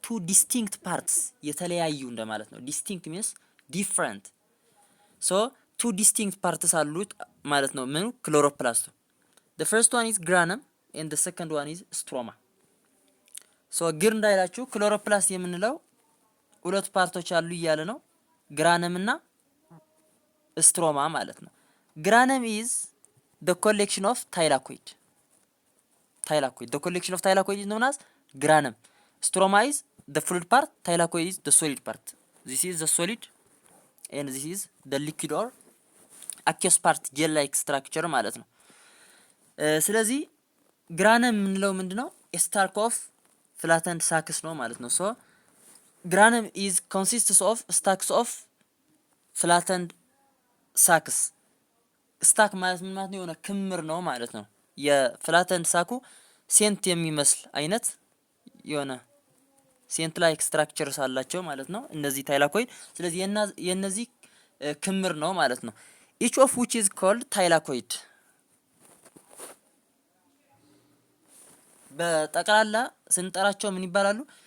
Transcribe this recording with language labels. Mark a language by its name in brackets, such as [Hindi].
[Amharic] distinct parts የተለያዩ እንደማለት ነው። [English] distinct means different so two distinct parts [Amharic] አሉት ማለት ነው። ምኑ ክሎሮፕላስቱ [English] the first one is granum and the second one is stroma [Amharic] so ግር እንዳይላችሁ ክሎሮፕላስት የምንለው ሁለት ፓርቶች አሉ እያለ ነው። ግራነም እና ስትሮማ ማለት ነው። ግራነም [English] is the collection of thylakoid the collection of thylakoid is known as granum. Stroma is the fluid part, thylakoid is the solid part. This is the solid and this is the liquid or aqueous part gel like structure [Amharic] ማለት ነው። ስለዚህ ግራነም የምንለው ምንድነው? [English] ስታርክ ኦፍ flattened sacs [Amharic] ነው ማለት ነው። [English] so granum is consists of stacks of flattened sacs [Amharic] ስታክ ማለት ምን ማለት ነው? የሆነ ክምር ነው ማለት ነው። የፍላተንድ ሳኩ ሴንት የሚመስል አይነት የሆነ ሴንት ላይክ ስትራክቸርስ አላቸው ማለት ነው እነዚህ ታይላኮይድ። ስለዚህ የነዚህ ክምር ነው ማለት ነው። [English] each of which is called thylakoid [Amharic] በጠቅላላ ስንጠራቸው ምን ይባላሉ?